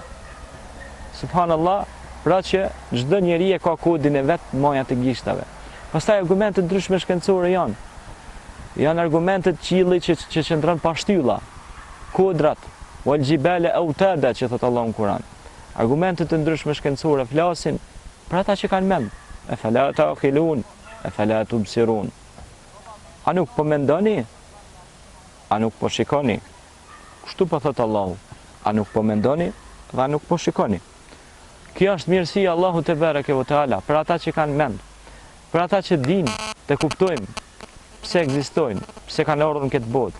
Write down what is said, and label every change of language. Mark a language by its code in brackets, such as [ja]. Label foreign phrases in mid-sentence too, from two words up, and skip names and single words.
[sq] Subhanallah, pra që çdo njeri e ka kodin e vet majat e gishtave. Pastaj argumente ndryshme shkencore janë. Janë argumentet qielli që qëndron pa shtylla, kodrat, [ar] والجبال أوتادا [sq] që thot Allahu në Kur'an. Argumentet e ndryshme shkencore flasin për ata që kanë mend. [ar] أفلا تعقلون، أفلا تبصرون. [sq] A nuk po mendoni? A nuk po shikoni? Kështu po thot Allahu. A nuk po mendoni dhe a nuk po shikoni? Kjo është mirësia Allahu [ar] تبارك وتعالى [sq] për ata që kanë mend, për ata që dinë të kuptojnë pse ekzistojnë, pse kanë ardhur në këtë botë.